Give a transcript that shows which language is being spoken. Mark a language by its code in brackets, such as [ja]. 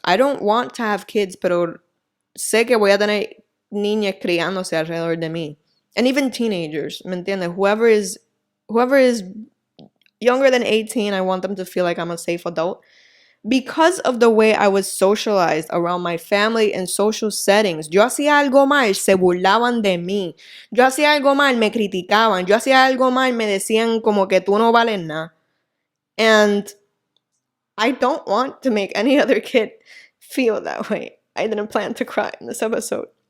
[en] I don't want to have kids, [es] pero sé que voy a tener niñas criándose alrededor de mí. [en] And even teenagers, [es] ¿me entiendes? [en] Whoever is younger than 18, I want them to feel like I'm a safe adult. Because of the way I was socialized around my family and social settings, [es] yo hacía algo mal, se burlaban de mí. Yo hacía algo mal, me criticaban. Yo hacía algo mal, me decían como que tú no vales nada. [en] And I don't want to make any other kid feel that way. I didn't plan to cry in this episode.